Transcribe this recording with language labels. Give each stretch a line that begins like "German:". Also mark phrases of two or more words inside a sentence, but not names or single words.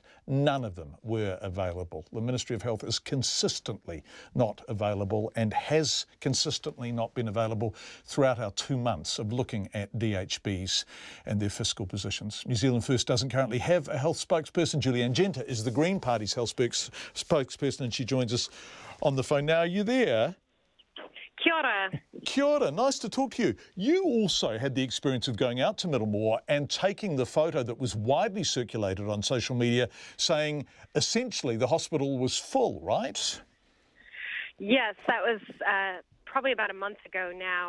English: None of them were available. The Ministry of Health is consistently not available and has consistently not been available throughout our 2 months of looking at DHBs and their fiscal positions. New Zealand First doesn't currently have a health spokesperson. Julianne Genter is the Green Party's health spokesperson, and she joins us on the phone now. Are you there?
Māori: Kia ora. Kia ora,
English: nice to talk to you. You also had the experience of going out to Middlemore and taking the photo that was widely circulated on social media saying essentially the hospital was full, right? Yes, that was probably about a month ago now.